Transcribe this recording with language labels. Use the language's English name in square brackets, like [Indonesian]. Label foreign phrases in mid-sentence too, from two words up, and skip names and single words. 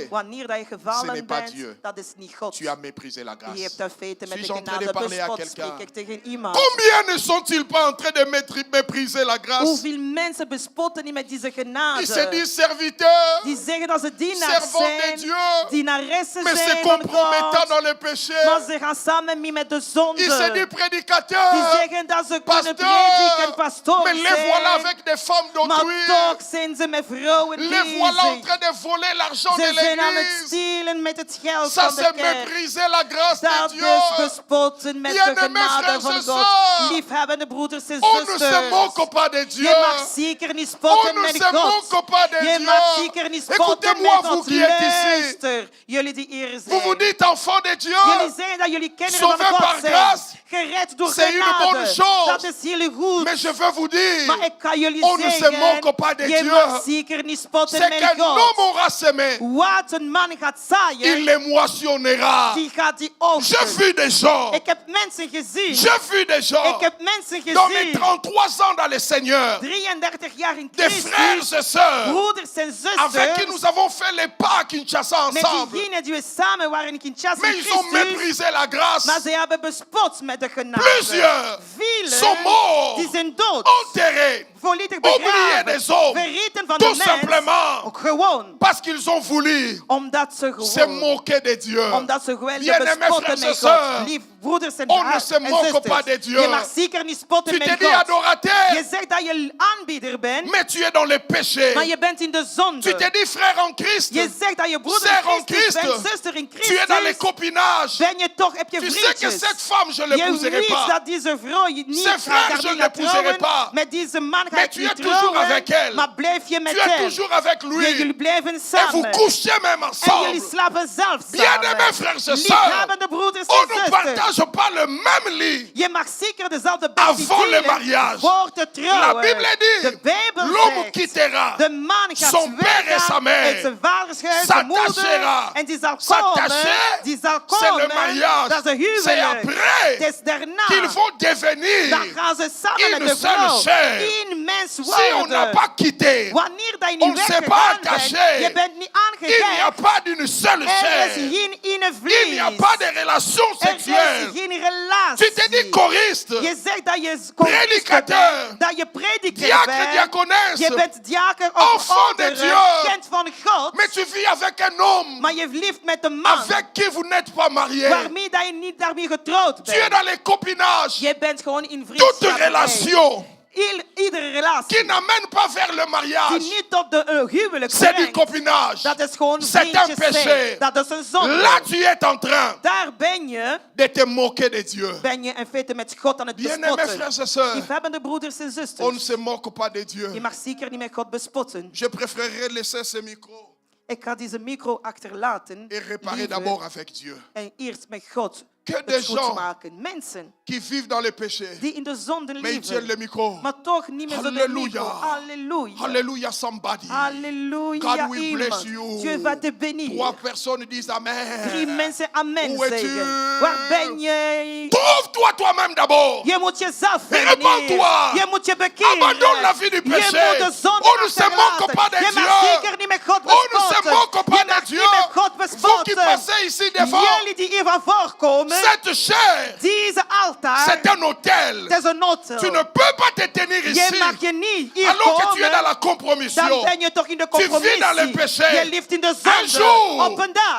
[Dutch] Wanneer dat je [French] Ce [Dutch] gevallen [French] n'est pas [Dutch] bent, [French] Dieu. [Dutch] dat is niet God. [French] tu as méprisé la [Dutch] Je [French] grâce. [Dutch] hebt in feite met de [French] Suis-je en train de [Dutch] genade [French] parler à [Dutch] bespot. [French] quelqu'un? [Dutch] Spreek ik tegen iemand. [French] Combien ne sont-ils pas en train de mépriser la grâce? [Dutch] Hoeveel mensen bespotten niet met deze genade? [French] Ils se disent serviteurs, [Dutch] Die zeggen dat ze dienaars [French] servants de [Dutch] zijn, [French] Dieu, [Dutch] dienaressen [French] mais se [Dutch] zijn van [French] compromettant [Dutch] God, [French] dans le péché. [Dutch] maar ze gaan samen mee met de zonde. [French] Ils se disent [Dutch] Die [French] prédicateurs, [Dutch] zeggen dat ze kunnen prediken, [French] pasteurs, [Dutch] pastoor [French] mais les voilà [Dutch] zijn, [French] avec des femmes [Dutch] maar [French] d'autrui. [Dutch] toch zijn ze met vrouwen [French] Les voilà en [Dutch] bezig. [French] train de voler l'argent de [Dutch] Ze zijn aan het [French] l'église. [Dutch] stelen met het geld [French] Ça, [Dutch] van de [French] c'est [Dutch] kerk. [French] mépriser la grâce [Dutch] Dat [French] de [Dutch] is [French] Dieu. [Dutch] bespotten met de [French] Bien-aimés [Dutch] genade [French] frères [Dutch] van [French] et [Dutch] God. [French] sœurs, [Dutch] Liefhebbende broeders en [French] On ne se [Dutch] zusters. [French] moque pas de Dieu. [Dutch] Je mag zeker niet [French] On [Dutch] spotten [French] ne [Dutch] met [French] se [Dutch] God. [French] moque pas de [Dutch] Je [French] Dieu. [Dutch] mag zeker niet spotten [French] Écoutez-moi, [Dutch] met [French] vous [Dutch] God. [French] qui êtes ici. [Dutch] Luister, jullie die hier [French] Vous vous [Dutch] zijn. [French] dites enfants de Dieu. [Dutch] Jullie zeggen dat jullie kinderen van [French] Sauvés par [Dutch] God zijn. [French] grâce. [Dutch] Gered door [French] C'est une bonne [Dutch] genade. [French] chose. [Dutch] Dat is heel goed. [French] Mais je veux vous dire, [Dutch] Maar ik kan jullie [French] on ne se [Dutch] zeggen, [French] moque pas de [Dutch] je [French] Dieu. [Dutch] mag zeker niet spotten [French] c'est [Dutch] met [French] qu'un [Dutch] God. [French] homme aura semé, [Dutch] Wat een man gaat [French] il [Dutch] zaaien, [French] les moissonnera. [Dutch] die gaat die [French] J'ai [Dutch] oogsten. [French] vu des gens, [Dutch] Ik heb mensen gezien. [French] j'ai vu des gens [Dutch] Ik heb mensen [French] dans mes [Dutch] gezien. [French] 33 ans dans le Seigneur, [Dutch] 33 jaar in [French] des frères [Dutch] Christus. [French] et sœurs [Dutch] Broeders en [French] avec qui [Dutch] zusters. [French] nous avons fait les pas à Kinshasa [Dutch] Met [French] ensemble. [Dutch] diegenen die we samen waren in Kinshasa [French] Mais [Dutch] in [French] ils ont [Dutch] Christus. [French] méprisé la grâce. [Dutch] Maar ze hebben bespot met de genade. [French] Plusieurs [Dutch] Velen [French] sont morts, [Dutch] die zijn dood. [French] enterrés, [Dutch] Volledig [French] oubliés [Dutch] begraven. [French] des hommes, [Dutch] Vergeten van de [French] tout [Dutch] mens. [French] simplement [Dutch] Ook gewoon. [French] parce qu'ils ont voulu [Dutch] Omdat ze [French] se [Dutch] gewoon. [French] moquer de Dieu. [Dutch] Omdat ze gewoon [French] Bien-aimés [Dutch] bespotten [French] frères [Dutch] met [French] et sœurs, [Dutch] God. Lief broeders en [French] on ne se moque pas de Dieu. [Dutch] Je mag zeker niet spotten [French] Tu [Dutch] met [French] te dis [Dutch] God. [French] adorateur, [Dutch] Je zegt dat je aanbieder bent, [French] mais tu es dans le péché. [Dutch] maar je bent in de zonde. [French] Tu te dis frère en Christ, [Dutch] Je zegt dat je broeder [French] sœur en [Dutch] in Christus [French] Christ. [Dutch] bent, zuster in [French] tu es dans les [Dutch] Christus. [French] copinages. [Dutch] Ben je toch, heb je [French] Tu sais que [Dutch] vriendjes. [French] cette femme, je ne [Dutch] Je [French] l'épouserai [Dutch] weet [French] pas. [Dutch] dat deze vrouw je niet [French] Ces frères, je ne l'épouserai pas. [Dutch] Met deze man ga [French] Mais [Dutch] ik [French] tu [Dutch] niet [French] es toujours [Dutch] trouwen, [French] avec elle. [Dutch] maar blijf je met [French] Tu es [Dutch] hem. [French] toujours avec lui. [Dutch] Jullie blijven [French] Et vous [Dutch] samen. [French] couchez même [Dutch] En [French] ensemble. [Dutch] jullie slapen zelf [French] Bien-aimés [Dutch] samen. [French] frères et sœurs, [Dutch] Liefhebbende broeders en [French] On ne [Dutch] zuster. [French] partage pas le même lit [Dutch] Je mag zeker dezelfde bed [French] avant [Dutch] niet [French] le [Dutch] delen [French] mariage. [Dutch] voor te [French] La [Dutch] trouwen. [French] Bible [Dutch] De [French] dit, [Dutch] Bijbel [French] l'homme [Dutch] zegt, [French] quittera [Dutch] de man gaat [French] son père et sa [Dutch] weggaan [French] mère, [Dutch] uit zijn vaders huis, zijn moeder, [French] s'attachera. [Dutch] en die zal [French] S'attacher, [Dutch] komen, [French] c'est le mariage. [Dutch] dat is een [French] C'est [Dutch] huwelijk. [French] après [Dutch] Het is daarna, [French] qu'ils vont devenir. [Dutch] dan gaan ze samen [French] une [Dutch] met de [French] seule [Dutch] vrouw [French] chair. [Dutch] één mens [French] Si on n'a [Dutch] worden. [French] pas quitté, [Dutch] Wanneer dat je [French] on [Dutch] niet [French] ne s'est pas [Dutch] weggegaan bent, [French] attaché. [Dutch] je bent niet [French] il n'y a [Dutch] aangegeven, [French] pas d'une seule [Dutch] er is [French] chair. [Dutch] geen ene [French] Il n'y a [Dutch] vlees. [French] pas de relation [Dutch] Er is [French] sexuelle. [Dutch] geen [French] Tu te dis [Dutch] relatie. [French] choriste, [Dutch] Je zegt dat je [French] prédicateur, [Dutch] bent, dat je prediker [French] diacre, [Dutch] bent. [French] diaconesse, [Dutch] Je bent diaken of [French] enfant de [Dutch] oudere, [French] Dieu. [Dutch] kind van God. [French] mais tu vis avec un homme [Dutch] Maar je leeft met een man [French] avec qui vous n'êtes pas marié. [Dutch] waarmee dat je niet daarmee getrouwd [French] Tu es [Dutch] bent. [French] dans les copinages. [Dutch] Je bent gewoon in [French] Toute [Dutch] vriendschap. [French] relation [Dutch] Iedere relatie [French] qui n'amène pas vers le [Dutch] die [French] mariage, [Dutch] niet tot de huwelijk [French] c'est du [Dutch] brengt, [French] copinage. [Dutch] dat is gewoon [French] C'est un [Dutch] vriendjes [French] péché. [Dutch] zijn. Dat is een zonde. [French] Là, tu es en train [Dutch] Daar ben je [French] de te moquer de Dieu. [Dutch] in feite met God aan het [French] Bien-aimés [Dutch] bespotten. [French] frères et sœurs, [Dutch] Liefhebbende broeders en [French] on ne [Dutch] zusters, [French] se moque pas de Dieu. [Dutch] je mag zeker niet met God bespotten. [French] Je préférerais laisser ce micro [Dutch] Ik ga deze micro achterlaten [French] et réparer [Dutch] liever, [French] d'abord avec Dieu. [Dutch] en eerst met God [French] Que des [Dutch] het goed [French] gens [Dutch] maken. Mensen [French] qui vivent dans le péché, [Dutch] die in de zonde [French] mais ils tiennent [Dutch] leven, [French] le micro. [Dutch] maar toch niet meer zo de [French] Halleluja. [Dutch] micro. Halleluja. [French] Alléluia, somebody. [Dutch] Halleluja. [English] God will bless [Dutch] Iemand. [English] you. [French] Dieu va te 3 bénir. personnes disent Amen. [Dutch] 3 mensen amen [French] Où es-tu? [Dutch] zeggen. Waar ben je? [French] Trouve-toi toi-même d'abord. [Dutch] Je moet jezelf [French] Répands-toi. [Dutch] vinden. Je moet je bekeren. [French] Abandonne la vie du [Dutch] Je [French] péché. [Dutch] moet de zonde [French] On ne se moque [Dutch] achterlaten. [French] pas de [Dutch] Je mag [French] Dieu. [Dutch] zeker niet met God [French] On ne se [Dutch] bespotten. [French] moque pas [Dutch] Je [French] de [Dutch] mag [French] Dieu. [Dutch] niet met God [French] Vous qui [Dutch] bespotten. [French] passez ici devant, [Dutch] Jullie die hier van voorkomen, [French] cette chair, [Dutch] deze altaar, [French] c'est un hôtel. [Dutch] het is een hotel. [French] Tu ne peux pas te tenir [Dutch] Je [French] ici [Dutch] mag je niet hier [French] alors que tu es dans [Dutch] komen. [French] la compromission. [Dutch] Dan ben je toch in de [French] Tu vis dans le [Dutch] compromissie. [French] péché. [Dutch] Je leeft in de [French] Un [Dutch] zonde. [French] jour, [Dutch] Op een dag.